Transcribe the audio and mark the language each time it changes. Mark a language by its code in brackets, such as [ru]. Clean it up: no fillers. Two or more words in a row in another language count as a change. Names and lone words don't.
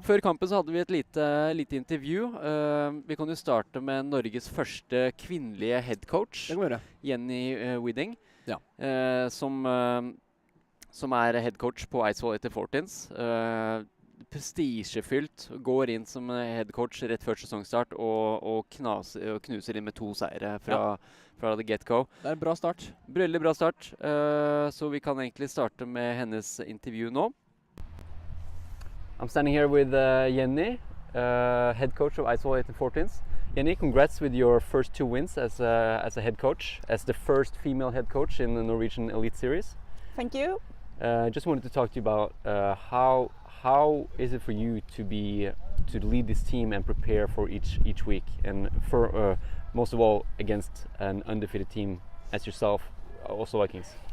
[no] Før kampen så hadde vi et lite intervju. Vi kan jo starte med Norges første kvinnelige headcoach, Det kan vi gjøre. Jenny Widding, Ja. som er headcoach på Eidsvoll 1814's. Prestisjefylt, går inn som headcoach rett før sesongstart og knuser inn med 2 seire fra [en] the get-go. [no] Det er en bra start. Veldig bra start, så vi kan egentlig starte med hennes intervju nå. [en] I'm standing here with Jenny, head coach of Eidsvoll 1814's. Jenny, congrats with your first 2 wins as a head coach, as the first female head coach in the Norwegian Eliteseries. Thank you. Just wanted to talk to you about how is it for you to lead this team and prepare for each week, and for most of all against an undefeated team as yourself, Oslo Vikings.